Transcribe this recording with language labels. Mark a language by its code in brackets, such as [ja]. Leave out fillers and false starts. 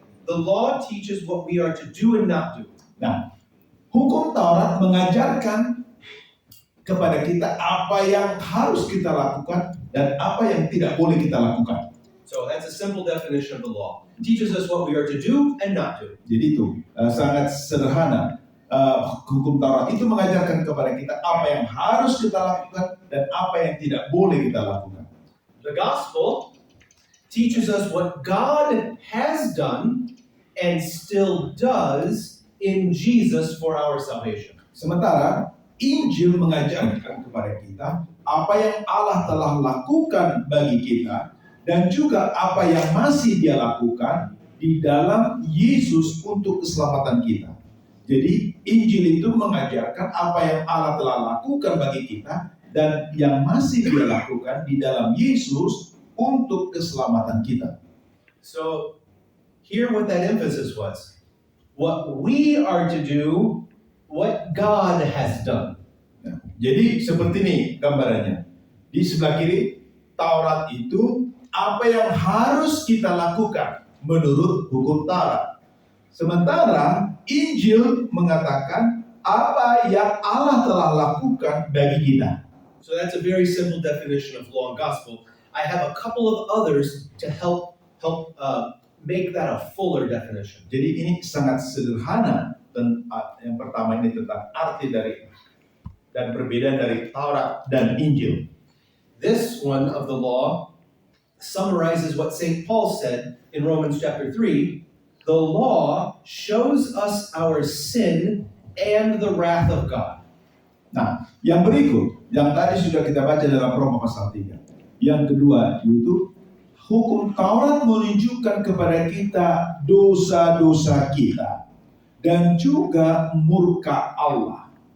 [en] The law teaches what we are to do and not do. [id] Nah, hukum Taurat mengajarkan kepada kita apa yang harus kita lakukan dan apa yang tidak boleh kita lakukan. [en] So that's a simple definition of the law. It teaches us what we are to do and not do. [id] Jadi itu sangat sederhana. Hukum Taurat itu mengajarkan kepada kita apa yang harus kita lakukan dan apa yang tidak boleh kita lakukan. [en] The gospel teaches us what God has done and still does in Jesus for our salvation. [id] Sementara Injil mengajarkan kepada kita apa yang Allah telah lakukan bagi kita dan juga apa yang masih Dia lakukan di dalam Yesus untuk keselamatan kita. Jadi Injil itu mengajarkan apa yang Allah telah lakukan bagi kita dan yang masih Dia lakukan di dalam Yesus untuk keselamatan kita. [en] So here what that emphasis was. what we are to do, what God has done. [id] Nah, jadi seperti ini gambarannya. Di sebelah kiri, Taurat itu apa yang harus kita lakukan menurut hukum Taurat. Sementara Injil mengatakan apa yang Allah telah lakukan bagi kita. [en] So that's a very simple definition of law and gospel. I have a couple of others to help make that a fuller definition. [id] Jadi ini sangat sederhana. Yang pertama ini tentang arti dari dan perbedaan dari Taurat dan Injil. [en] This one of the law summarizes what St. Paul said in Romans chapter 3. The law shows us our sin and the wrath of God. [id] Nah, yang berikut, yang tadi sudah kita baca dalam Roma pasal 3. Yang kedua, yaitu hukum Taurat menunjukkan kepada kita dosa-dosa kita dan juga murka Allah.